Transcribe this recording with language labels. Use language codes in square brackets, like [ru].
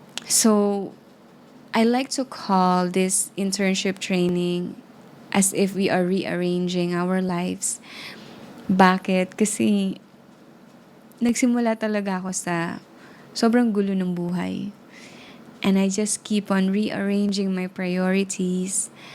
[en] So, I like to call this internship training as if we are rearranging our lives. [tl] Bakit? Kasi nagsimula talaga ako sa sobrang gulo ng buhay. [en] And I just keep on rearranging my priorities.